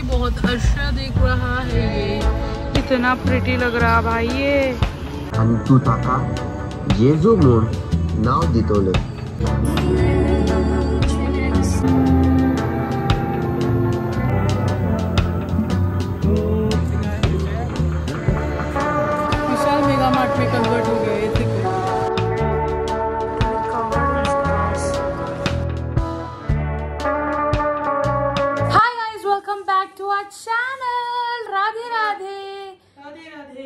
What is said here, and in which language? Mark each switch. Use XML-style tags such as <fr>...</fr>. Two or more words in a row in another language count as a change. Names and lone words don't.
<hi>बहुत अच्छा दिख रहा है। ये कितना प्रिटी लग रहा भाई ये।</hi> <kok>आणि तू ताका जेजू म्हूण नाव दितोले।</kok> <hi>विशाल मेगा मार्ट में कन्वर्ट हो गया ये। चैनल राधे राधे राधे राधे।</hi>